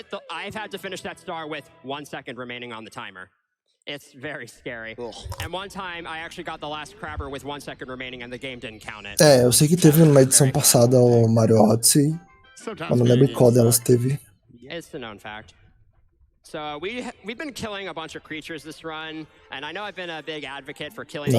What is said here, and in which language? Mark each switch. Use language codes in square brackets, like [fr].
[en] I've had to finish that star with 1 second remaining on the timer. It's very scary. And one time, I actually got the last crabber with 1 second remaining and the game didn't count it. [pt] Eu sei que teve numa edição passada o Mario Odyssey. Eu não lembro qual delas teve. [en] It's a known fact. So we've been killing a bunch of creatures this run, and I know I've been a big advocate for killing